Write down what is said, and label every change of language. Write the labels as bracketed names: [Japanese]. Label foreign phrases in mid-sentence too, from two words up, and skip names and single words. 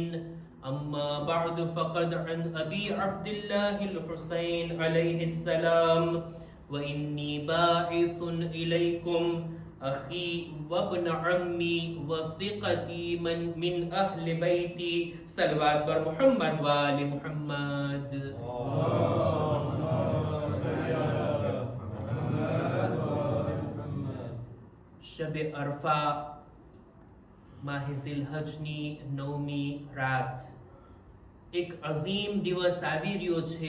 [Arabic] أما بعد فقد عن أبي عبد الله الحسين عليه السلام وإني باعث إليكم أخي وابن عمي وثقتي من أهل بيتي صلوات بر محمد وآل محمد. [Gujarati] શબ અરફા માહે ઝિલહજની 9મી રાત એક અઝીમ દિવસ આવી રહ્યો છે.